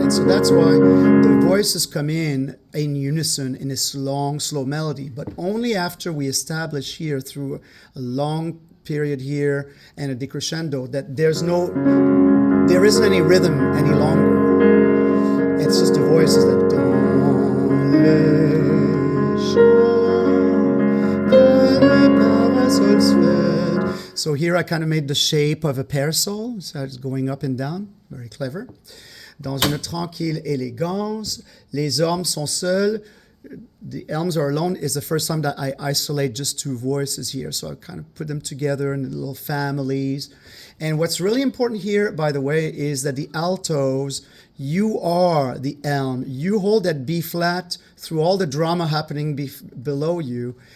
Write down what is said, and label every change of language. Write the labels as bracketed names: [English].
[English] And so that's why the voices come in unison in this long, slow melody, but only after we establish here through a long period here and a decrescendo that there isn't any rhythm any longer. It's just the voices that [French] dans les champs. [English] So here I kind of made the shape of a parasol, so it's going up and down, very clever. [French] Dans une tranquille élégance, les ormes sont seuls. [English] The elms are alone is the first time that I isolate just two voices here. So I kind of put them together in little families. And what's really important here, by the way, is that the altos, you are the elm. You hold that B flat through all the drama happening below you.